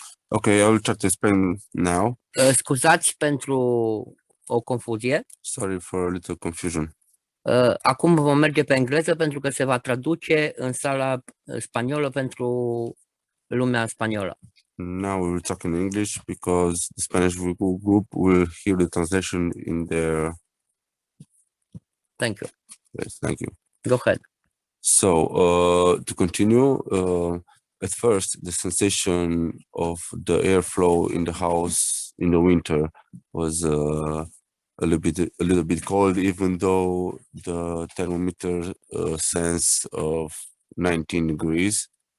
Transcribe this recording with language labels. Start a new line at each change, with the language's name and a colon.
English: Okay, I will try to explain now.
Romanian: Scuzați pentru o confuzie.
English: Sorry for a little confusion.
Romanian: Acum vom merge pe engleză pentru că se va traduce în sala spaniolă pentru lumea spaniolă.
English: Now we will talk in English because the Spanish group will hear the translation in their Thank you. place. Thank you. Go ahead. So to continue, at first the sensation of the airflow in the house in the winter was a little bit cold, even though the thermometer sense of 19 degrees.